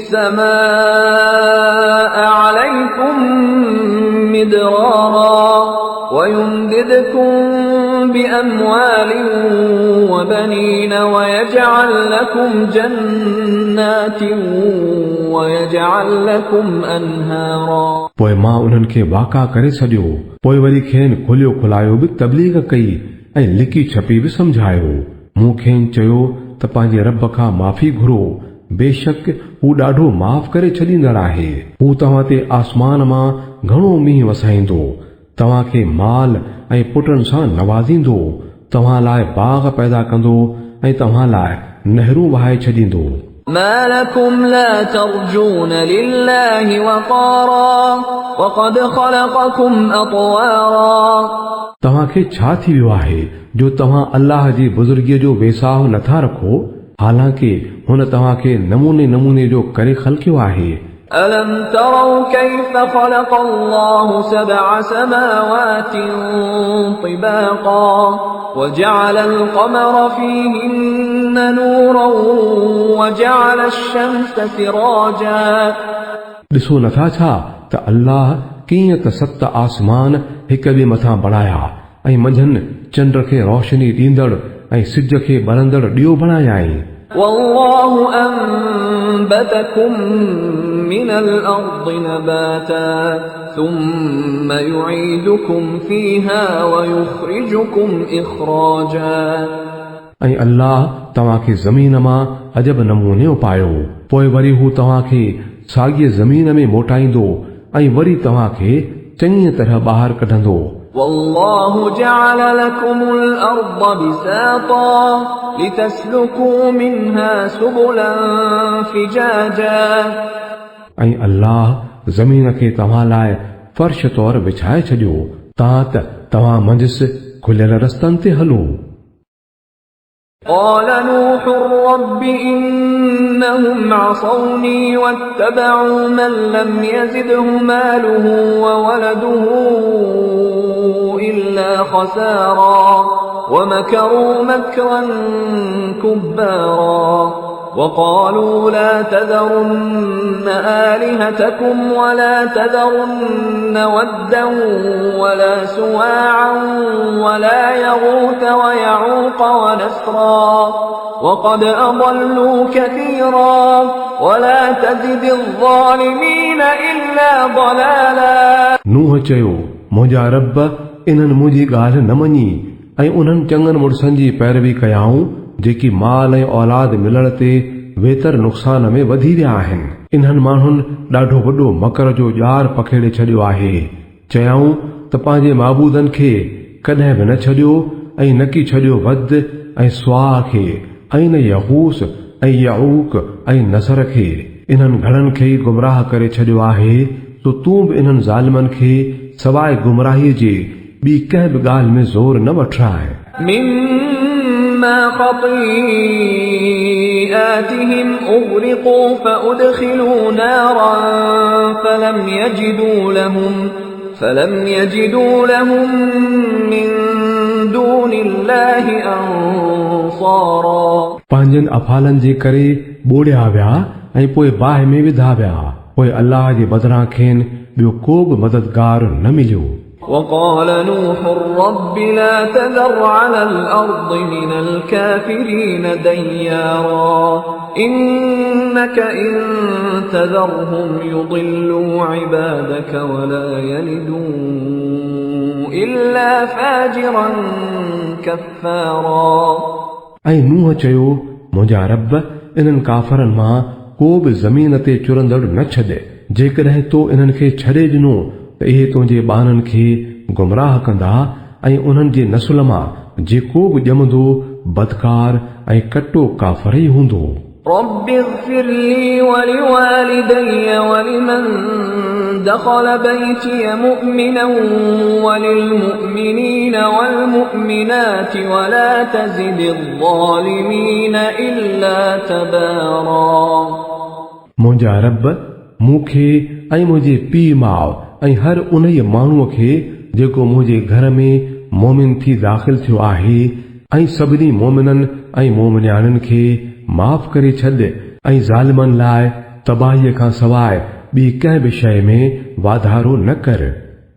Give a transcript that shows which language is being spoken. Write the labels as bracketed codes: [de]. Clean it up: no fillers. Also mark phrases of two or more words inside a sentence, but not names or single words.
[ar] السماء عليكم مدرارا ويمددكم بأموال وبنين ويجعل لكم جنات ويجعل لكم أنهارا। [sd] पोइ मां उन्हनि खे वाका करे छॾियो, पोइ वरी खेनि खुलियो खुलायो बि तबलीग कई ऐं लिकी छपी बि समझायो। मूं खेनि चयो त पंहिंजे रब खां माफ़ी घुरो, बेशक हू ॾाढो माफ़ करे छॾींदड़ आहे। हू तव्हां ते आसमान मां घणो मींहुं वसाईंदो, तव्हांखे माल ऐं पुटनि सां नवाज़ींदो, तव्हां लाइ बाग़ पैदा कंदो ऐं तव्हां लाइ नहरूं वहाए छॾींदो। [ar] ما لكم لا ترجون لله وقارا وقد خلقكم أطوارا। [sd] तव्हांखे छा थी वियो आहे जो तव्हां अल्लाह जी बुज़ुर्गीअ जो वेसाहु नथा रखो, हालांकि हुन तव्हांखे नमूने नमूने जो करे ख़लक़ियो आहे। [ar] ألم تروا كيف خلق الله سبع سماوات طباقا وجعل القمر فيهن نورا وجعل الشمس سراجا। [sd] ॾिसो नथा छा त अल्लाह कीअं त 7 आसमान हिक ॿिए मथां बणाया ऐं मंझंदि चंड खे रोशनी ॾींदड़ ऐं सिज खे ॿरंदड़ ॾियो बणायाई। [ar] والله أنبتكم من الأرض نباتا ثم يعيدكم فيها ويخرجكم إخراجا [sd] ऐं अल्लाह तव्हांखे ज़मीन मां अजब नमूने पायो पोइ वरी हू तव्हांखे साॻीअ ज़मीन में मोटाईंदो ऐं वरी तव्हांखे चङी तरह ॿाहिरि कढंदो [ar] والله جعل لكم الأرض بساطا لتسلكوا منها سبلا فجاجا [sd] ऐं अल्लाह ज़मीन खे तव्हां लाइ फर्श तौर विछाए छॾियो तां त तव्हां मंझि खुलियल रस्तनि ते हलो [ar] قال نوح رب إنهم عصوني واتبعوا من لم يزده ماله وولده إلا خسارا ومكروا مكرا كبارا وقالوا لا تذرن آلهتكم ولا تذرن ودا ولا سواعا ولا يغوث ويعوق ونسرا وقد أضلوا كثيرا ولا تزد الظالمين إلا ضلالا [sd] नूह चयो मुंहिंजा रब इन्हनि मुंहिंजी ॻाल्हि न मञी ऐं उन्हनि चङनि मुड़सनि जी पैरवी कयाऊं जेकी माल ऐं औलाद मिलण ते वेतर नुक़सान में वधी विया आहिनि इन्हनि माण्हुनि ॾाढो वॾो मकर जो ॼार पखेड़े छॾियो आहे चयाऊं त पंहिंजे माबूदनि खे कॾहिं बि न छॾियो ऐं न की छॾियो वद ऐं स्वाह खे ऐं न यहूस ऐं यऊक ऐं नसर खे इन्हनि घणनि खे ई गुमराह करे छॾियो आहे तो तूं बि इन्हनि ज़ालिमनि खे सवाइ गुमराहीअ जे ॿी कंहिं बि ॻाल्हि में ज़ोर न वठाए [ar] مما خطيئاتهم أغرقوا فأدخلوا نارا فلم يجدوا لهم من دون الله أنصارا [sd] पंहिंजनि अफ़ालनि जे करे ॿोड़िया विया ऐं पोइ बाहि में विधा विया पोइ अल्लाह जे बदिरां खेनि ॿियो को बि मददगार न मिलियो [ar] وقال نوح رب لا تذر على الأرض من الكافرين ديارا إنك إن تذرهم يضلوا عبادك ولا يلدوا إلا فاجرا كفارا [sd] ऐं नूह चयो मुंहिंजा रब इन्हनि काफ़रनि मां को बि ज़मीन ते चुरंदड़ न छॾे जेकॾहिं तो इन्हनि खे छॾे ॾिनो त इहे तुंहिंजे ॿारनि खे गुमराह कंदा ऐं उन्हनि जे नसुल मां जेको बि ॼमंदो बदकार ऐं कटो काफ़र ई हूंदो [ar] رب اغفر لي ولوالدي ولمن دخل بيتي مؤمنا وللمؤمنين والمؤمنات ولا تزد الظالمين إلا تبارا [sd] मुंहिंजा रब मूंखे ऐं मुंहिंजे पीउ माउ ऐं हर उन माण्हूअ खे जेको मुंहिंजे घर में मोमिन थी दाख़िल थियो आहे ऐं सभिनी मोमिननि ऐं मोमिनियाणियुनि खे माफ़ करे छॾ ऐं ज़ालिमनि लाइ तबाहीअ खां सवाइ ॿी कंहिं बि शइ में वाधारो न कर